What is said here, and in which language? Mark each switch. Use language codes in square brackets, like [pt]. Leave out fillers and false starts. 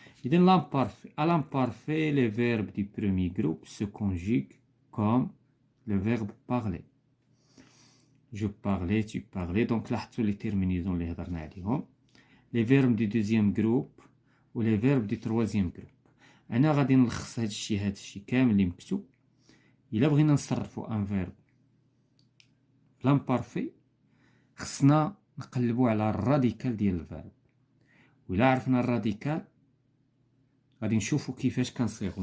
[ar] إذا [fr] l'imparfait les verbes du premier groupe se conjuguent comme le verbe parler. Je parlais, tu parlais. [ar] Donc لاحظتوا [fr] les terminaisons [ar] اللي هضرنا عليهم. [fr] les verbes du deuxième groupe و les verbes du troisième groupe. [ar] انا غادي نلخص هذا الشيء كامل اللي مكتوب. الا بغينا نصرفوا ان فيرب لامبارفي خصنا نقلبوا على الراديكال ديال الفيرب. وإلا عرفنا الراديكال غادي نشوفوا كيفاش كنصيغوا.